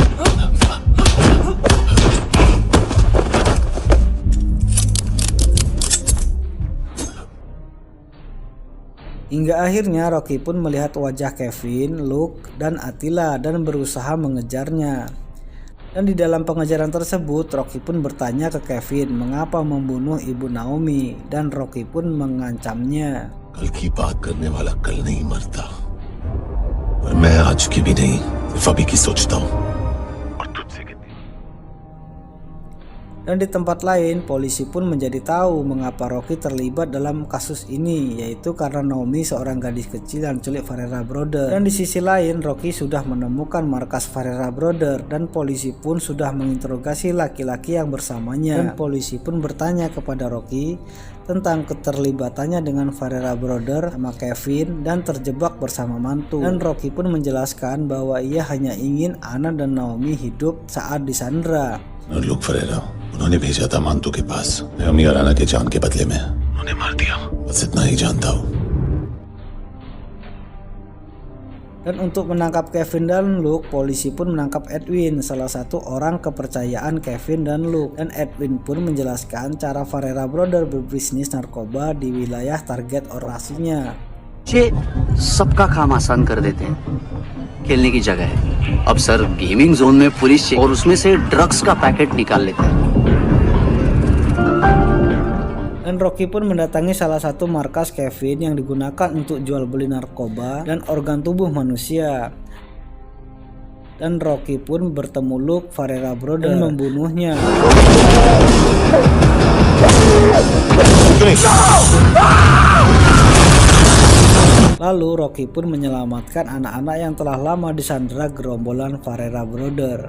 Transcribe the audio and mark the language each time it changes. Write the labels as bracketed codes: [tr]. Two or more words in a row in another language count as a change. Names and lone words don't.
[id] Hingga akhirnya Rocky pun melihat wajah Kevin, Luke, dan Attila dan berusaha mengejarnya. Dan di dalam pengejaran tersebut Rocky pun bertanya ke Kevin mengapa membunuh ibu Naomi, dan Rocky pun mengancamnya. [hi] कल की बात करने वाला कल नहीं मरता और मैं आज की भी नहीं सिर्फ अभी की सोचता हूँ और तुझसे कितनी. [id] Dan di tempat lain polisi pun menjadi tahu mengapa Rocky terlibat dalam kasus ini, yaitu karena Naomi seorang gadis kecil yang diculik Ferreira Brother. Dan di sisi lain Rocky sudah menemukan markas Ferreira Brother dan polisi pun sudah menginterogasi laki-laki yang bersamanya. Dan polisi pun bertanya kepada Rocky tentang keterlibatannya dengan Ferreira Brother sama Kevin dan terjebak bersama mantu. Dan Rocky pun menjelaskan bahwa ia hanya ingin Anna dan Naomi hidup saat disandra. [hi] लुक फरेरा उन्होंने भेजा था मांतू के पास अम्मी और आना के जान के बदले में उन्हें मार दिया बस इतना ही जानता हूँ. [id] Dan untuk menangkap Kevin dan Luke, polisi pun menangkap Edwin, salah satu orang kepercayaan Kevin dan Luke. Dan Edwin pun menjelaskan cara Ferreira Brother berbisnis narkoba di wilayah target operasinya. [hi] ये सबका काम आसान कर देते हैं. खेलने की जगह है. अब सर [en] gaming zone [hi] में पुलिस और उसमें से ड्रग्स का पैकेट निकाल लेते हैं. [id] Dan Rocky pun mendatangi salah satu markas Kevin yang digunakan untuk jual beli narkoba dan organ tubuh manusia. Dan Rocky pun bertemu Luke Ferreira Brother dan membunuhnya. Lalu Rocky pun menyelamatkan anak-anak yang telah lama disandra gerombolan Ferreira Brother.